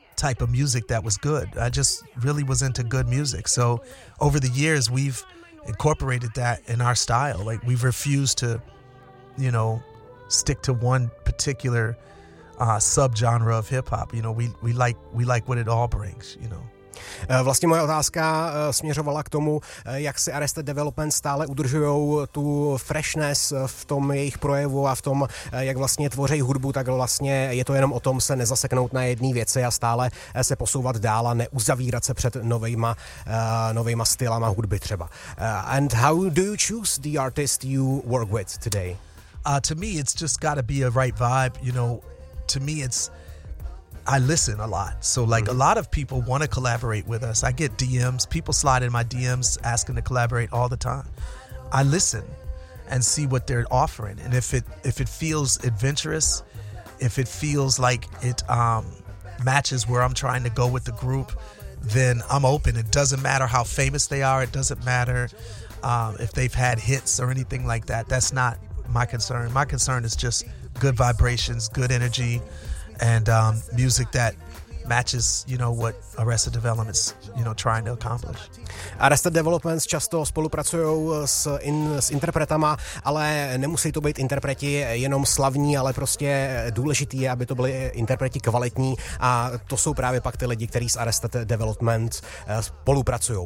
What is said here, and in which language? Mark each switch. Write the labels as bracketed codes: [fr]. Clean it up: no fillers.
[en] type of music that was good. I just really was into good music. So over the years, we've incorporated that in our style. Like, we've refused to, you know, stick to one particular subgenre of hip hop. You know, we like what it all brings, you know. [cs] Vlastně moje otázka směřovala k tomu, jak si Arrested Development stále udržujou tu freshness v tom jejich projevu a v tom, jak vlastně tvoří hudbu, tak vlastně je to jenom o tom se nezaseknout na jedné věci a stále se posouvat dál a neuzavírat se před novejma stylama hudby třeba. [en] And how do you choose the artist you work with today? To me, it's just got to be a right vibe, you know. To me, it's... I listen a lot. So like a lot of people want to collaborate with us. I get DMs. People slide in my DMs asking to collaborate all the time. I listen and see what they're offering. And if it feels adventurous, if it feels like it matches where I'm trying to go with the group, then I'm open. It doesn't matter how famous they are. It doesn't matter if they've had hits or anything like that. That's not my concern. My concern is just good vibrations, good energy, and music that matches, you know, what Arrested Development's, you know, trying to accomplish. [cs] Arrested Development často spolupracují s interpretama, ale nemusí to být interpreti jenom slavní, ale prostě důležitý je, aby to byli interpreti kvalitní, a to jsou právě pak ty lidi, kteří s Arrested Development spolupracují.